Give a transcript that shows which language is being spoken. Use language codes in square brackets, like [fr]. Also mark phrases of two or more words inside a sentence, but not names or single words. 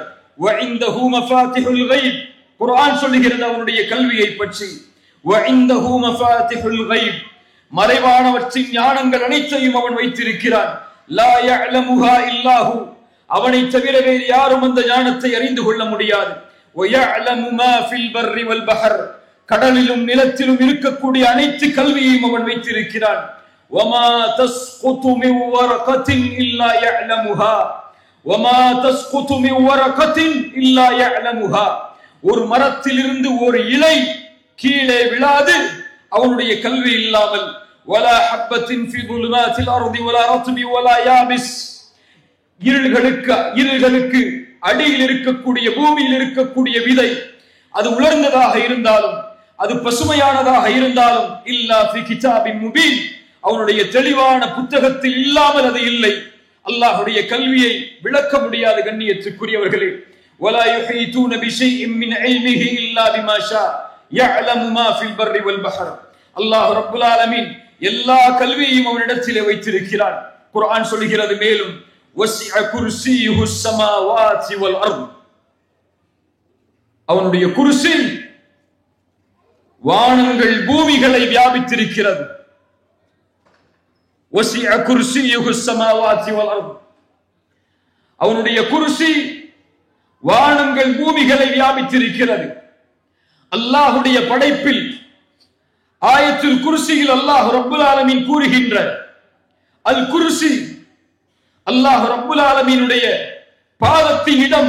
[ar] وعنده مفاتح الغيب, [ta] குர்ஆன் சொல்லுகிறது அவனுடைய கல்வியை பற்றி. [ar] وعنده مفاتح الغيب, [ta] மறைவானவற்றின் ஞானங்கள் அனைத்தையும் அவன் வைத்திருக்கிறான். [ar] لا يعلمها إلا هو, [ta] அவனை தவிர வேறு யாரும் அந்த ஞானத்தை அறிந்து கொள்ள முடியாது. [ar] وَيَعْلَمُ مَا فِي الْبَرِّ وَالْبَحْرِ [ta] கடலிலும் நிலத்திலும் இருக்கக்கூடிய அனைத்து கல்வியையும் அவன் வைத்திருக்கிறான். [ar] وَمَا تَسْقُطُ مِنْ وَرَقَةٍ إِلَّا يَعْلَمُهَا وَمَا تَسْقُطُ مِنْ وَرَقَةٍ إِلَّا يَعْلَمُهَا [ta] ஒரு மரத்திலிருந்து ஒரு இலை கீழே விழாது அவனுடைய கல்வி இல்லாமல். [ar] وَلَا حَبَّةٍ فِي ظُلُمَاتِ الْأَرْضِ وَلَا رَطْبٍ وَلَا يَابِسٍ [ta] இருள்களுக்கு அடியில் இருக்கக்கூடிய பூமியில் இருக்கக்கூடிய விதை அது உலர்ந்ததாக இருந்தாலும் அது பசுமையானதாக இருந்தாலும் [ar] إلا في كتاب مبين [ta] அவனுடைய தெளிவான புத்தகத்தில் இல்லாமல் அது இல்லை. அல்லாஹ்வுடைய கல்வியை விளக்க முடியாத கண்ணியத்துக்குரியவர்களே, [ar] ولا يحيطون بشيء من علمه الا بما شاء يعلم ما في البر والبحر الله رب العالمين [ta] எல்லா கல்வியையும் அவனிடத்திலே வைத்திருக்கிறான். குர்ஆன் சொல்கிறது மேலும் [ar] وسع كرسيه السماوات والارض [ta] அவனுடைய குர்சி வானங்கள் பூமிகளை வியாபித்திருக்கிறது. [ar] وسع كرسيه السماوات والارض [ta] அவனுடைய குர்சி வானங்கள் பூமிகளை வியாபித்திருக்கிறது. அல்லாஹ்வுடைய படைப்பில் ஆயத்துல் குர்சியில் [ar] الله رب العالمين [ta] கூறுகின்ற அல் குர்சி அல்லாஹ் ரப்பல் ஆலமீனுடைய பாதத்தின் இடம்.